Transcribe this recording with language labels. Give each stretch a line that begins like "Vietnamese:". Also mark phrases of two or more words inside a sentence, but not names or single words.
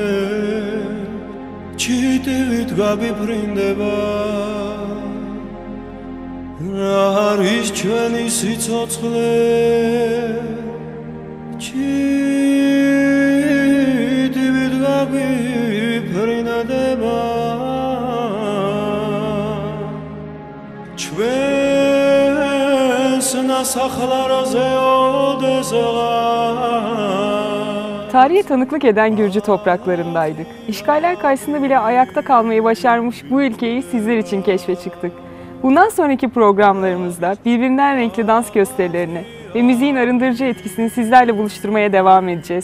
Georgian: ჩიტივით გაგიფრინდება რა არის ჩვენი სიცოცხლე ჩიტივით გაგიფრინდება ჩვენს ნასახლარზე
Turkish: Tarihe tanıklık eden Gürcü topraklarındaydık. İşgaller karşısında bile ayakta kalmayı başarmış bu ülkeyi sizler için keşfe çıktık. Bundan sonraki programlarımızda birbirinden renkli dans gösterilerini ve müziğin arındırıcı etkisini sizlerle buluşturmaya devam edeceğiz.